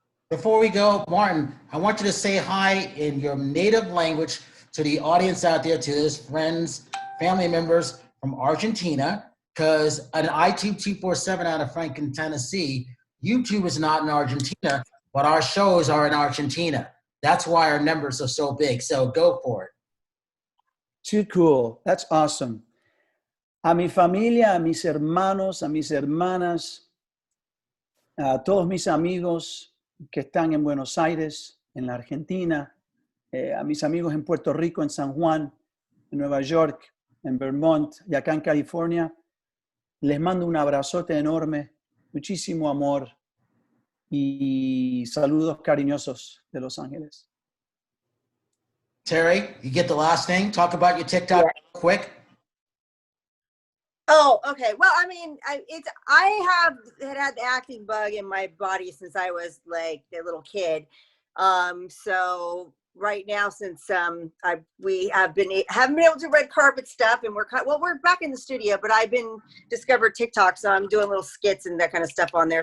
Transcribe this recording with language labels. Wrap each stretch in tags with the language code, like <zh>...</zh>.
<en>Before we go, Martin, I want you to say hi in your native language to the audience out there, to his friends, family members from Argentina, because an iTube 247 out of Franklin, Tennessee, YouTube is not in Argentina, but our shows are in Argentina. That's why our numbers are so big. So go for it. Too cool. That's awesome.</en> <es>A mi familia, a mis hermanos, a mis hermanas, a todos mis amigos que están en Buenos Aires, en la Argentina, a mis amigos en Puerto Rico, en San Juan, en Nueva York, en Vermont y acá en California, les mando un abrazote enorme, muchísimo amor y saludos cariñosos de Los Ángeles.</es> <en>Terry, you get the last thing? Talk about your TikTok real quick. Oh, okay. Well, I mean, I have had the acting bug in my body since I was like a little kid. So right now, since we haven't been able to red carpet stuff, and we're back in the studio, but I've been discovered TikTok, so I'm doing little skits and that kind of stuff on there.</en>